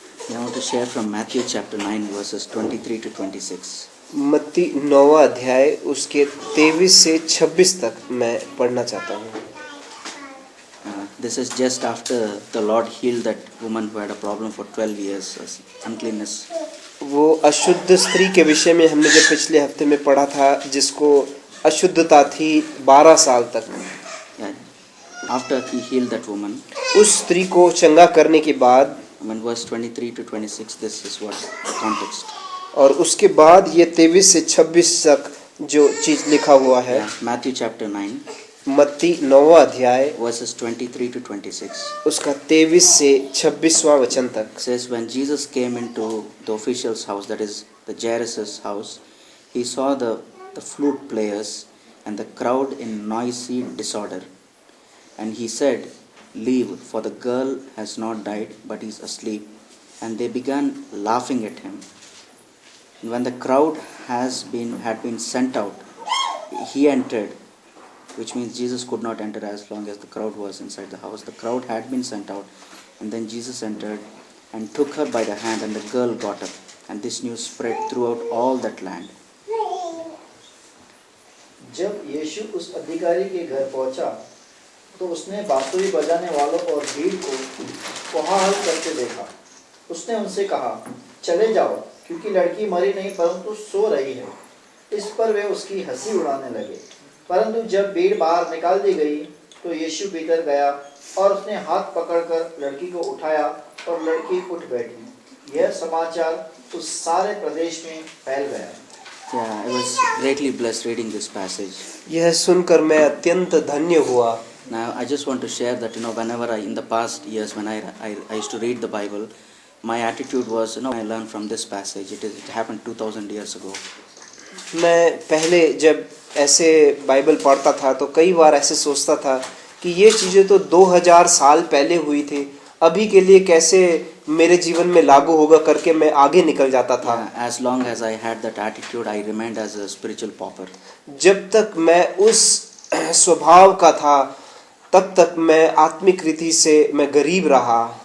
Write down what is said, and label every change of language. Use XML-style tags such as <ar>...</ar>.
<en>I want to share from Matthew chapter 9 verses 23 to 26.</en> <hi>मत्ती 9वां अध्याय उसके 23 से 26 तक मैं पढ़ना चाहता हूँ।</hi> <en>This is just after the Lord healed that woman who had a problem for 12 years, uncleanness.</en> <hi>वो अशुद्ध स्त्री के विषय में हमने जब पिछले हफ्ते में पढ़ा था, जिसको अशुद्धता थी 12 साल तक।</hi> <en>Yeah. After he healed that woman,</en> <hi>उस स्त्री को चंगा करने के बाद,</hi> <en>when verse 23 to 26, this is what the context.</en> <hi>और उसके बाद ये 23 से 26 तक जो चीज लिखा हुआ है।</hi> <en>Yeah. Matthew chapter 9</en> <hi>मत्ती 9वां अध्याय</hi> <en>verses 23 to 26.</en> <hi>उसका 23 से 26वां वचन तक</hi> <en>Says, when Jesus came into the official's house, that is the Jairus' house, he saw the flute players and the crowd in noisy disorder. And he said, leave, for the girl has not died, but is asleep. And they began laughing at him. And when the crowd had been sent out, he entered, which means Jesus could not enter as long as the crowd was inside the house. The crowd had been sent out, and then Jesus entered and took her by the hand, and the girl got up. And this news spread throughout all that land.</en> <hi>जब यीशु उस अधिकारी के घर पहुंचा, तो उसने बांसुरी बजाने वालों और भीड़ को कोलाहल करते देखा। उसने उनसे कहा, चले जाओ, क्योंकि लड़की मरी नहीं परंतु सो रही है। इस पर वे उसकी हंसी उड़ाने लगे। परंतु जब भीड़ बाहर निकाल दी गई, तो यीशु भीतर गया और उसने हाथ पकड़कर लड़की को उठाया और लड़की उठ बैठी। यह समाचार उस सारे प्रदेश में फैल गया।</hi> <en>Yeah, I was greatly blessed reading this passage.</en> <hi>यह सुनकर मैं अत्यंत धन्य हुआ।</hi> <en>Now, I just want to share that, whenever in the past years when I used to read the Bible, my attitude was, I learned from this passage. It happened 2000 years ago.</en> <hi>मैं पहले जब ऐसे Bible पढ़ता था तो कई बार ऐसे सोचता था कि ये चीज़ें तो 2000 साल पहले हुई थी, अभी के लिए कैसे मेरे जीवन में लागू होगा करके मैं आगे निकल जाता था।</hi> <en>As long as I had that attitude, I remained as a spiritual pauper.</en> <hi>जब तक मैं उस स्वभाव का था, तब तक मैं आत्मिक रीति से मैं गरीब रहा।</hi>